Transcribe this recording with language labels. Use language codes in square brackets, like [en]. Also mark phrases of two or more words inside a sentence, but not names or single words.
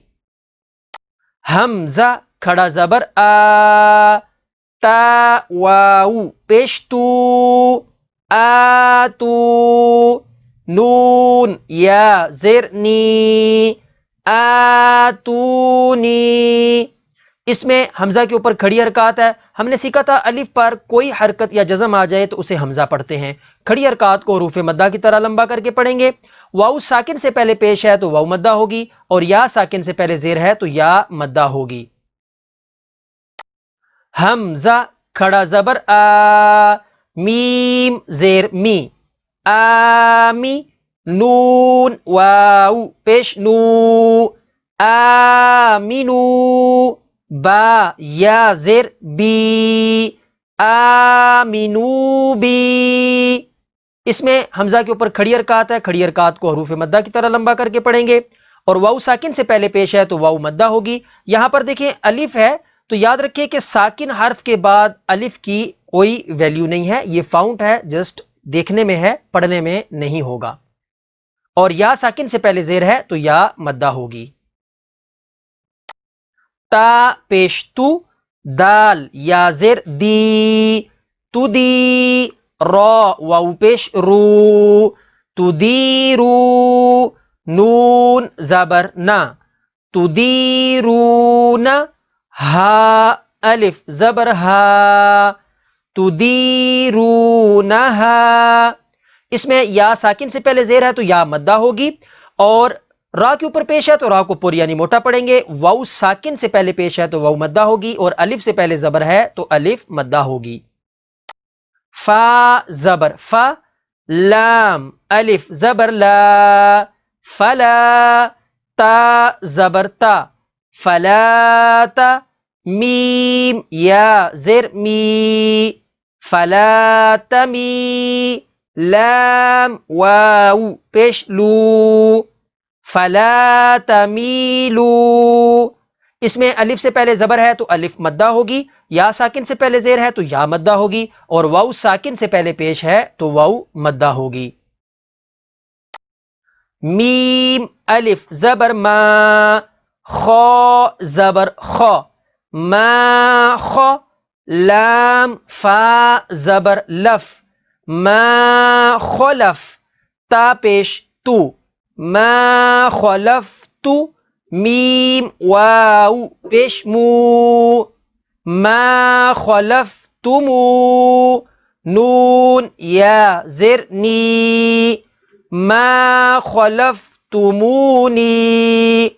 [ur] ہمزہ کھڑا زبر آ، تا واؤ پیش تو، آتو، نون یا زیر نی, आतूनी। اس میں حمزہ کے اوپر کھڑی حرکات ہے. ہم نے سیکھا تھا الف پر کوئی حرکت یا جزم آ جائے تو اسے حمزہ پڑھتے ہیں. کھڑی حرکات کو حروف مدہ کی طرح لمبا کر کے پڑھیں گے. واؤ ساکن سے پہلے پیش ہے تو واؤ مدہ ہوگی اور یا ساکن سے پہلے زیر ہے تو یا مدہ ہوگی. حمزہ کھڑا زبر آ، میم زیر می، آمی. نون واو پیش نو، آمینو. با یا زیر بی، آمینو بی. اس میں حمزہ کے اوپر کھڑی حرکات ہے. کھڑی حرکات کو حروف مدہ کی طرح لمبا کر کے پڑھیں گے اور واؤ ساکن سے پہلے پیش ہے تو واؤ مدہ ہوگی. یہاں پر دیکھیں الف ہے تو یاد رکھیں کہ ساکن حرف کے بعد الف کی کوئی ویلیو نہیں ہے، یہ فاؤنٹ ہے، جسٹ دیکھنے میں ہے، پڑھنے میں نہیں ہوگا. اور یا ساکن سے پہلے زیر ہے تو یا مدہ ہوگی. تا پیش تو، دال یا زیر دی، تو دی. را واو پیش رو، تو دی رو. نون زبر نا، تو دی رو نا. ہا الف زبر ہا، تو دی رو نا ہا. اس میں یا ساکن سے پہلے زیر ہے تو یا مدہ ہوگی اور را کے اوپر پیش ہے تو را کو پر یعنی موٹا پڑھیں گے. واؤ ساکن سے پہلے پیش ہے تو واؤ مدہ ہوگی اور الف سے پہلے زبر ہے تو الف مدہ ہوگی. فا زبر فا، لام الف زبر لا، فلا. تا زبر تا، فلا تا. میم یا زیر می، فلا تمی. لام واو پیش لو، فلا تمیلو. اس میں الف سے پہلے زبر ہے تو الف مدہ ہوگی، یا ساکن سے پہلے زیر ہے تو یا مدہ ہوگی اور واؤ ساکن سے پہلے پیش ہے تو واؤ مدہ ہوگی. میم الف زبر ما، خا زبر خا، ما خا. لام فا زبر لف، ما خلف. تا پیش تو، ما خلف تو. میم واو پیش مو، ما خلف تمو. نون یا زیر نی، ما خلف تمونی.